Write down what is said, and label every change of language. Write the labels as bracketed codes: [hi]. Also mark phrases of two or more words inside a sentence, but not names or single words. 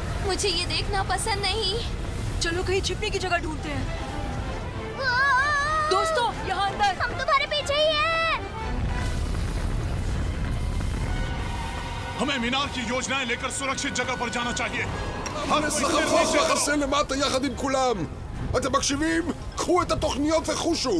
[hi] मुझे ये देखना पसंद नहीं। चलो कहीं छिपने की जगह ढूंढते हैं। दोस्तों, यहाँ अंदर। हम तुम्हारे पीछे ही हैं। हमें मीनार की योजनाएं लेकर सुरक्षित जगह पर जाना चाहिए। [he] נחפש לחסל למטה יחד עם כולם. אתם מקשיבים? קחו את התוכניות וחושו.